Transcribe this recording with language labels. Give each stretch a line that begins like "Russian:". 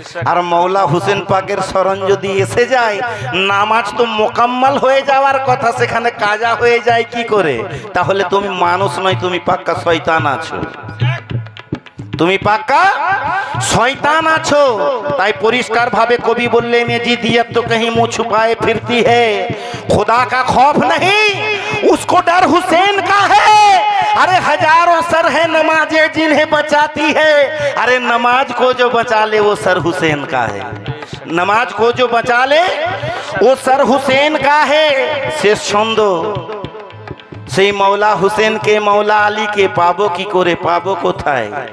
Bangla: আর মাওলা হুসেন পাকের স্মরণ যদি এসে যায়, নামাজ তো মোকাম্মল হয়ে যাওয়ার কথা, সেখানে কাজা হয়ে যায় কি করে? তাহলে তুমি মানুষ নয়, তুমি পাক্কা শয়তান আছো, তুমি পাক্কা শয়তান আছো। তাই পরিষ্কার ভাবে কবি বললেন,
Hindi: जी दियत तो कहीं मुंह छुपाए फिरती है, खुदा का खौफ नहीं उसको डर हुसैन का है। अरे हजारों सर है नमाजे जिन्हें बचाती है, अरे नमाज को जो बचा ले वो सर हुसैन का है, नमाज को जो बचा ले वो सर हुसैन का है। शेष छंद
Bangla: সেই মৌলা হুসেনকে মৌলা আলীকে পাবো কি করে, পাবো কোথায়?